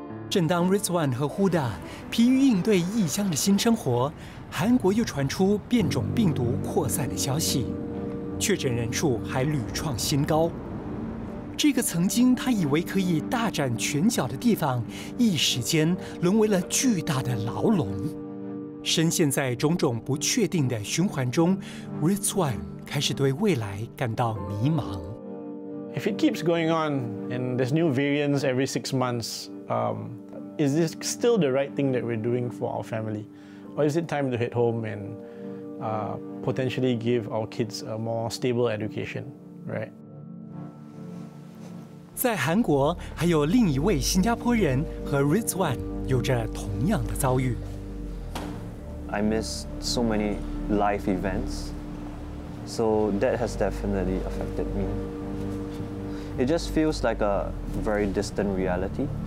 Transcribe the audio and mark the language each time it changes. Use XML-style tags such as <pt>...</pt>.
<zh>正当 Rizwan 和 Huda 疲于应对异乡的新生活，韩国又传出变种病毒扩散的消息，确诊人数还屡创新高。这个曾经他以为可以大展拳脚的地方，一时间沦为了巨大的牢笼。深陷在种种不确定的循环中 ，Rizwan 开始对未来感到迷茫。</zh> <en>If it keeps going on and there's new variants every 6 months, is this still the right thing that we're doing for our family? Or is it time to head home and potentially give our kids a more stable education, right?</en> <zh>在韩国，还有另一位新加坡人和 Rizwan 有着同样的遭遇。</zh> <en>I miss so many life events, so that has definitely affected me. It just feels like a very distant reality.</en>